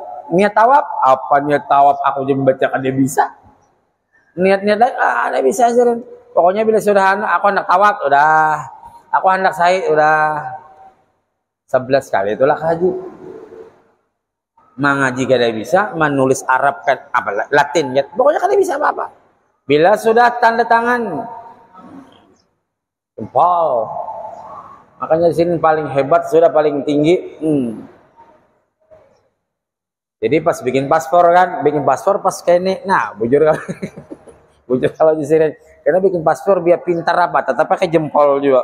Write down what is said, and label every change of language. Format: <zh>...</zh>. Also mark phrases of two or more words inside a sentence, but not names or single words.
<id>Niat tawaf, apa niat tawaf aku jadi membaca kada bisa. Niat-niat lain ada bisa sirin. Pokoknya bila sudah aku hendak tawaf udah, aku hendak sa'i udah 11 kali itulah haji. Mengaji kada bisa, menulis Arab kan apa Latin ya. Pokoknya kada bisa apa-apa. Bila sudah tanda tangan jempol. Makanya di sini paling hebat sudah paling tinggi. Jadi pas bikin paspor pas kene, nah bujur kan, bujur kalau di sini, karena bikin paspor biar pintar apa, tetap pakai jempol juga.</id>